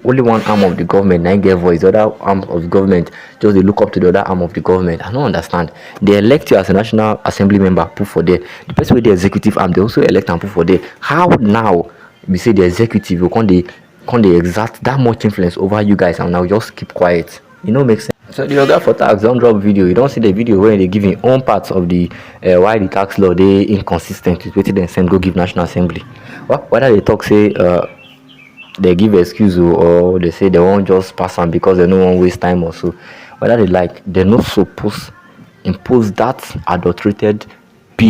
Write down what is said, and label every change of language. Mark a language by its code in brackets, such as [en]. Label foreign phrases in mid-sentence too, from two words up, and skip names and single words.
[pcm] Only one arm of the government na get voice, the other arm of the government just dey look up to the other arm of the government. I no understand. They elect you as a national assembly member, put for there. The person with the executive arm, they also elect and put for there. How now we say the executive will come dey exert that much influence over you guys and now just keep quiet? E no make sense. So the oga for tax don drop video. You don see the video wey dey give im own parts of the why the tax law dey inconsistent with wetin dem send go give national assembly. Well, whether they talk say they give excuse or they say they wan just pass am because they no wan waste time or so, whether they like, they no suppose impose that adulterated bill on Nigerians next year.